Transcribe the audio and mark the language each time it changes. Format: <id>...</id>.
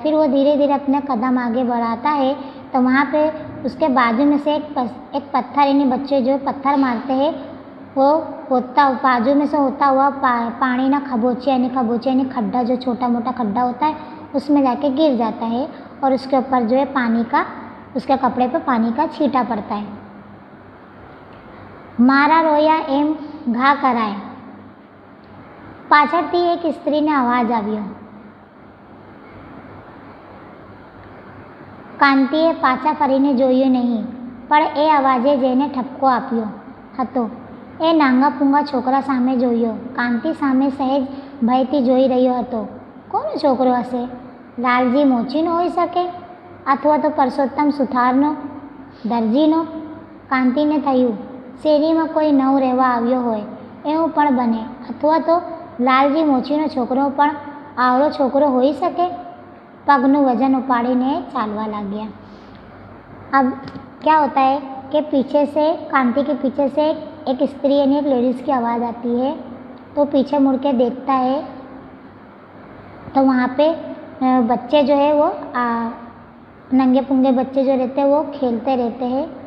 <hi>फिर वो धीरे धीरे अपने कदम आगे बढ़ाता है तो वहाँ पे उसके बाजू में से एक पत्थर, यानी बच्चे जो पत्थर मारते हैं वो होता बाजू में से होता हुआ पानी ना खबोचे यानी खड्डा, जो छोटा मोटा खड्डा होता है उसमें जाके गिर जाता है और उसके ऊपर जो है पानी का, उसके कपड़े पे पानी का छींटा पड़ता है।</hi> <gu>मारा रोया एम घा कराए, પાછળથી એક સ્ત્રીને અવાજ આવ્યો। કાંતિએ પાછા ફરીને જોયું નહીં, પણ એ અવાજે જઈને ઠપકો આપ્યો હતો। એ નાંગા પૂંગા છોકરા સામે જોયો। કાંતિ સામે સહેજ ભયથી જોઈ રહ્યો હતો। કોનો છોકરો હશે? લાલજી મોચીનો હોઈ શકે, અથવા તો પરસોત્તમ સુથારનો, દરજીનો? કાંતિને થયું શેરીમાં કોઈ નવ રહેવા આવ્યો હોય એવું પણ બને, અથવા તો લાલજી મોચીનો છોકરો પણ આવડો છોકરો હોઈ શકે। પગનું વજન ઉપાડીને ચાલવા લાગ્યા।</gu> <hi>अब क्या होता है कि पीछे से, कांति के पीछे से एक स्त्री यानी एक लेडीज़ की आवाज़ आती है। तो पीछे मुड़ के देखता है तो वहाँ पे बच्चे जो है वो नंगे पुंगे बच्चे जो रहते हैं वो खेलते रहते हैं।</hi>